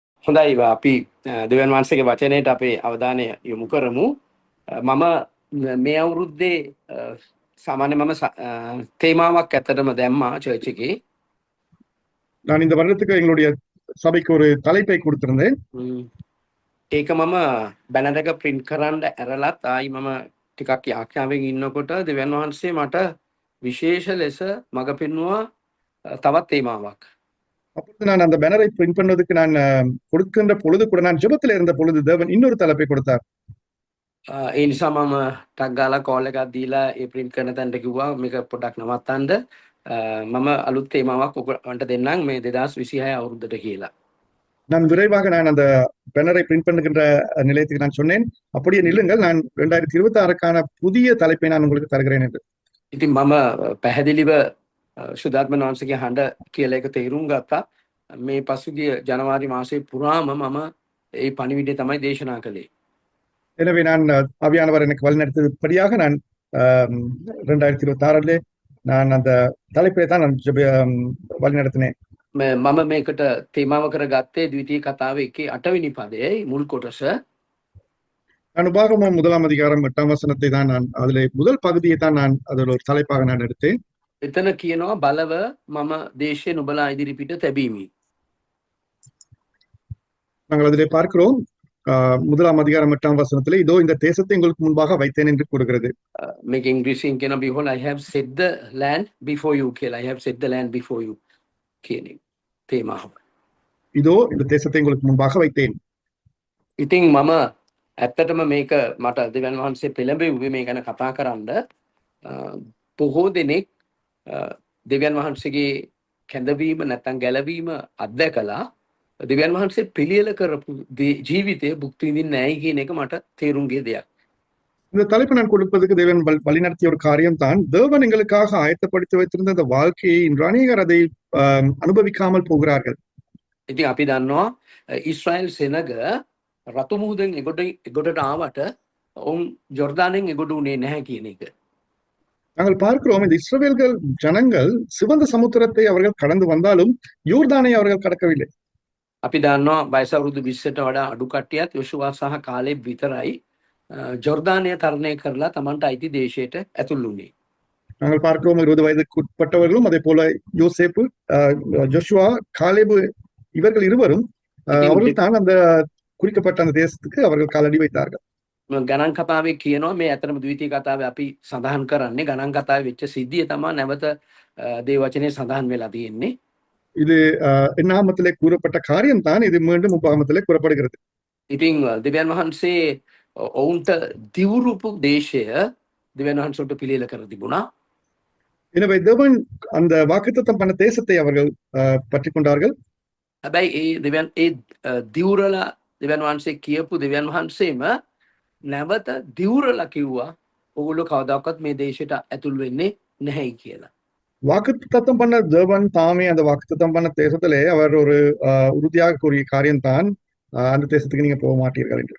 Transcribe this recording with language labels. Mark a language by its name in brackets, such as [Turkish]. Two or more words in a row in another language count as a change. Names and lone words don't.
[Sinhala] හොඳයි අපි දෙවියන් වහන්සේගේ වචනයට අපේ අවධානය යොමු කරමු. මම මේ අවුරුද්දේ සාමාන්‍ය මම තේමාවක් ඇත්තටම දැම්මා චර්ච් එකේ. [Tamil] நான் இந்த வருடத்துக்கு எங்களுடைய சபைக்கு ஒரு தலைப்பை கொடுத்திருந்தேன். [Sinhala] ඒක මම බැනර් එක print කරන්න ඇරලත් ආයි මම ටිකක් යාඥාවෙන් ඉන්නකොට දෙවියන් වහන්සේ මට විශේෂ ලෙස මඟ පෙන්වුවා තවත් තේමාවක්. [Tamil] அப்பொழுது நான் அந்த பேனரை பிரிண்ட் பண்ணுவதற்கு நான் கொடுக்கின்ற பொழுது கூட நான் ஜெபத்தில் இருந்த பொழுது தேவன் இன்னொரு தலைப்பை கொடுத்தார். [Sinhala] ඒ නිසා මම ටක් ගාලා කෝල් එකක් දීලා ඒ print කරන තැනට කිව්වා මේක පොඩ්ඩක් නවත්තන්න. මම අලුත් තේමාවක් ඔබන්ට දෙන්නම් මේ 2026 අවුරුද්දට කියලා. [Tamil] நான் விரைவாக நான் அந்த பேனரை பிரிண்ட் பண்ணுகின்ற நிலையத்துக்கு நான் சொன்னேன், அப்படியே நில்லுங்கள், நான் 2026க்கான புதிய தலைப்பை நான் உங்களுக்கு தருகிறேன் என்று. [Sinhala] ඉතින් මම පැහැදිලිව ශුද්ධාත්ම වහන්සේගේ හඬ කියලා එක තේරුම් ගත්තා. මේ පසුගිය ජනවාරි මාසයේ පුරාම මම ඒ පණිවිඩය තමයි දේශනා කළේ. [Tamil] எனவே நான் ஆவியானவர் எனக்கு வழிநடத்தியபடியாக நான் 2026 நான் அந்த தலைப்பை தான் நான் வழிநடத்தினேன். [Sinhala] මම මේකට තේමාව කරගත්තේ ද්විතීය කතාවේ 1:8 වෙනි පදයේ මුල් කොටස. [Tamil] நான் உபாகமம் 1ஆம் அதிகாரம் 8ஆம் வசனத்தை தான் நான் அதிலே முதல் பகுதியை தான் நான் அதில் ஒரு தலைப்பாக நான் எடுத்தேன். [Sinhala] එතන කියනවා බලව මම දේශේ නුඹලා ඉදිරිපිට තැබීමි. [Tamil] நாங்கள் அதிலே பார்க்கிறோம் 1ஆம் அதிகாரம் 8ஆம் வசனத்திலே இதோ இந்த தேசத்தை உங்களுக்கு முன்பாக வைத்தேன் என்று கூறுகிறது. [Sinhala] මේක ඉංග්‍රීසියෙන් කියන [English] behold I have set the land before you [Sinhala] කියලා. [English] I have set the land before you [Sinhala] කියන තේමාව. [Tamil] இதோ இந்த தேசத்தை உங்களுக்கு முன்பாக வைத்தேன். [Sinhala] ඉතින් මම ඇත්තටම මේක මට දෙවියන් වහන්සේ පෙළඹෙව්වේ මේ ගැන කතා කරන්න. බොහෝ දෙනෙක් දෙවියන් වහන්සේගේ කැඳවීම නැත්නම් ගැලවීම අත්දැකලා දෙවියන් වහන්සේ පිළියෙල කරපු ජීවිතය භුක්ති විඳින්නේ නැහැ කියන එක මට තේරුම් ගිය දෙයක්. [Tamil] இந்த தலைப்பு நான் கொடுப்பதற்கு தேவன் வழிநடத்திய ஒரு காரியம் தான், தேவன் எங்களுக்காக ஆயத்தப்படுத்தி வைத்திருந்த இந்த வாழ்க்கையை இன்று அநேகர் அதை அனுபவிக்காமல் போகிறார்கள். [Sinhala] ඉතින් අපි දන්නවා ඊශ්‍රායල් සෙනග රතු මුහුදෙන් එගොඩට ආවට ඔවුන් ජෝර්දානෙන් එගොඩ උනේ නැහැ කියන එක. [Tamil] நாங்கள் பார்க்கிறோம் இந்த இஸ்ரவேல்கள் ஜனங்கள் சிவந்த சமுத்திரத்தை அவர்கள் கடந்து வந்தாலும் யோர்தானை அவர்கள் கடக்கவில்லை. [Sinhala] අපි දන්නවා වයස අවුරුදු 20ට වඩා අඩු කට්ටියත් යොෂුවා සහ කාලෙබ් විතරයි ජෝර්දානය තරණය කරලා Tamanට අයිති දේශයට ඇතුල් වුණේ. [Tamil] நாங்கள் பார்க்கிறோம் 20 வயதுக்கு உட்பட்டவர்களும் அதே போல யோசேப்பு, ஜோஷுவா, காலேபு இவர்கள் இருவரும் அவர்கள் தான் அந்த குறிக்கப்பட்ட அந்த தேசத்துக்கு அவர்கள் காலடி வைத்தார்கள். [Sinhala] ගණන් කතාවේ කියනවා මේ අතරම ද්විතීය කතාවේ අපි සඳහන් කරන්නේ ගණන් කතාවේ වෙච්ච සිද්ධිය තමයි නැවත දේ වචනේ සඳහන් වෙලා තියෙන්නේ. [Tamil] இது எண்ணாமத்திலே கூறப்பட்ட காரியம் தான் இது மீண்டும் உபாகமத்திலே கூறப்படுகிறது. [Sinhala] ඉතින් දෙවියන් වහන්සේ ඔවුන්ට දිවුරුපු දේශය දෙවියන් වහන්සේට පිළියෙල කර තිබුණා. [Tamil] எனவே தேவன் அந்த வாக்குத்தத்தம் பண்ண தேசத்தை அவர்கள் பற்றிக் கொண்டார்கள். [Sinhala] හැබැයි ඒ දෙවියන් ඒ දිවුරලා දෙවියන් වහන්සේ කියපු දෙවියන් වහන්සේම නැවත දිවුරලා කිව්වා ඔගොල්ලෝ කවදාකවත් මේ දේශයට ඇතුල් වෙන්නේ නැහැයි කියලා. [Tamil] வாக்குத்தத்தம் பண்ண தேவன் தாமே அந்த வாக்குத்தத்தம் பண்ண தேசத்திலே அவர் ஒரு உறுதியாக கூறிய காரியம் தான், அந்த தேசத்துக்கு நீங்க போக மாட்டீர்கள் என்று.